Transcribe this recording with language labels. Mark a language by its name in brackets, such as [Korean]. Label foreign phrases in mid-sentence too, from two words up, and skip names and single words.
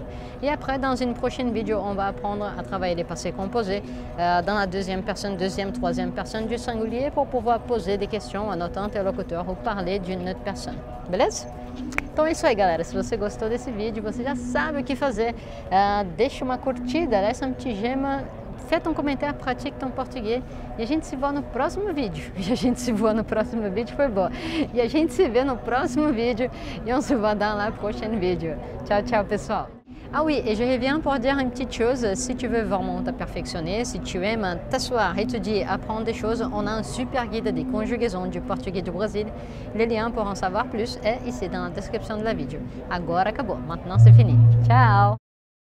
[French] Et après, dans une prochaine vidéo, on va apprendre à travailler les passés composés dans la deuxième personne, deuxième, troisième personne du singulier pour pouvoir poser des questions à notre interlocuteur ou parler d'une autre personne. [Portuguese] Beleza? Então é isso aí, galera. Se você gostou desse vídeo, você já sabe o que fazer. Deixa uma curtida, [French] laisse un petit j'aime, fais ton commentaire, pratique ton portugais. [Portuguese] E a gente se vê no próximo vídeo. E a gente se voit no próximo vídeo, foi bom. E a gente se vê no próximo vídeo. [French] Et on se voit dans la prochaine vidéo. [Italian] Ciao, ciao, [Portuguese] pessoal. [French] Ah oui, et je reviens pour dire une petite chose, si tu veux vraiment te perfectionner, si tu aimes t'asseoir, étudier, apprendre des choses, on a un super guide des conjugaisons du portugais du Brésil. Le lien pour en savoir plus est ici dans la description de la vidéo. [Portuguese] Agora acabou, [French] maintenant c'est fini. Ciao!